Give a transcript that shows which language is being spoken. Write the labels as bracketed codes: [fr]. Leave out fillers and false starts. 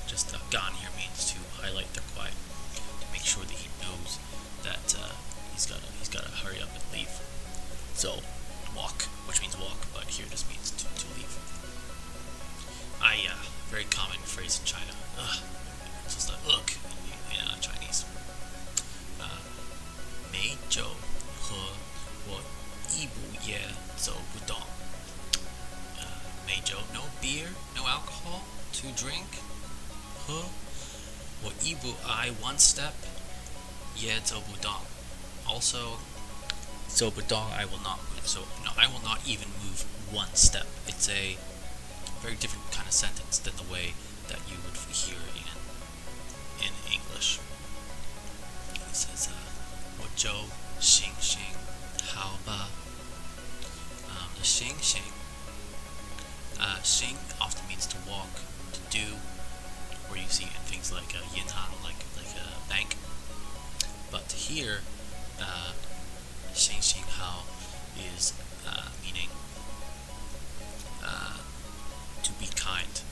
[en] Just gan here means to highlight the kuai, to make sure that he knows that he's gotta hurry up and leave. So walk, which means walk, but here just means to leave. Very common phrase in China. It's just like ugh in Chinese. [zh] 没酒喝，我一步也走不动。没酒, [en] no beer, no alcohol to drink. [zh] 喝，我一步 [en] I one step, [zh] 也走不动. [en] Also, 走不动 I will not move. So no, I will not even move one step. It's a very different kind of sentence than the way that you would hear in English. It says, [zh] 我就行行好吧. [en] The 行行, 行 often means to walk, to do, or you see in things like yinhan, like a bank. But here, 行行好 is meaning to be kind.